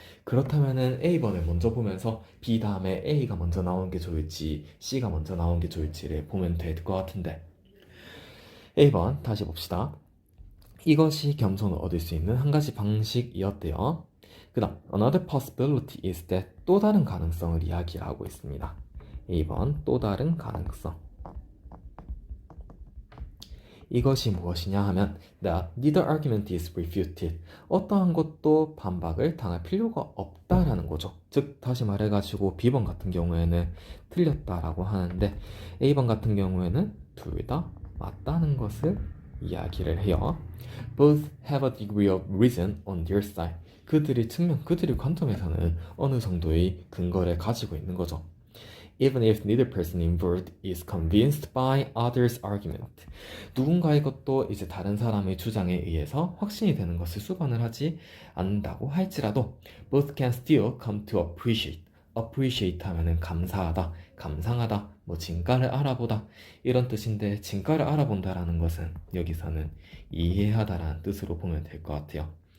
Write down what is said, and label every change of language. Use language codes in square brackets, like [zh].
[ko] 그렇다면은 A번을 먼저 보면서 B 다음에 A가 먼저 나오는 게 좋을지 C가 먼저 나오는 게 좋을지를 보면 될 것 같은데, A번 다시 봅시다. 이것이 겸손을 얻을 수 있는 한 가지 방식이었대요. 그 다음 [en] another possibility is that [ko] 또 다른 가능성을 이야기하고 있습니다. A번 또 다른 가능성. 이것이 무엇이냐 하면 [en] that neither argument is refuted. [ko] 어떠한 것도 반박을 당할 필요가 없다라는 거죠. 즉 다시 말해가지고 B번 같은 경우에는 틀렸다라고 하는데 A번 같은 경우에는 둘 다 맞다는 것을 이야기를 해요. [en] Both have a degree of reason on their side. [ko] 그들의 관점에서는 어느 정도의 근거를 가지고 있는 거죠. [en] Even if neither person involved is convinced by others' argument. [ko] 누군가의 것도 이제 다른 사람의 주장에 의해서 확신이 되는 것을 수반을 하지 않는다고 할지라도 [en] both can still come to appreciate. [ko] appreciate 하면은 감사하다, 감상하다, 뭐 진가를 알아보다 이런 뜻인데 진가를 알아본다라는 것은 여기서는 이해하다라는 뜻으로 보면 될 것 같아요.